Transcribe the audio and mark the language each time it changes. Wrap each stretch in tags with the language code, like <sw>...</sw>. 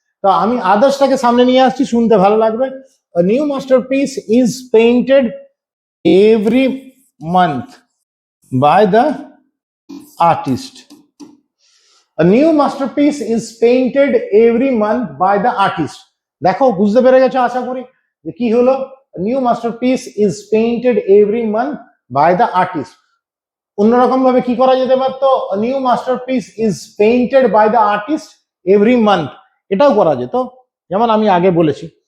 <bn>তো আমি আদার্সটাকে সামনে নিয়ে আসছি, শুনতে ভালো লাগবে,</bn> <en>New masterpiece is painted every month by the artist. A new masterpiece is painted every month by the artist.</en> <bn>দেখো বুঝতে পেরে গেছো আশা করি, যে কি হলো,</bn> <en>New masterpiece is painted every month by the artist.</en> <bn>অন্যরকম ভাবে কি করা যেতে পারতো,</bn> <en>new masterpiece is painted by the artist every month,</en> <bn>এটাও করা যেত, যেমন আমি আগে বলেছি।</bn>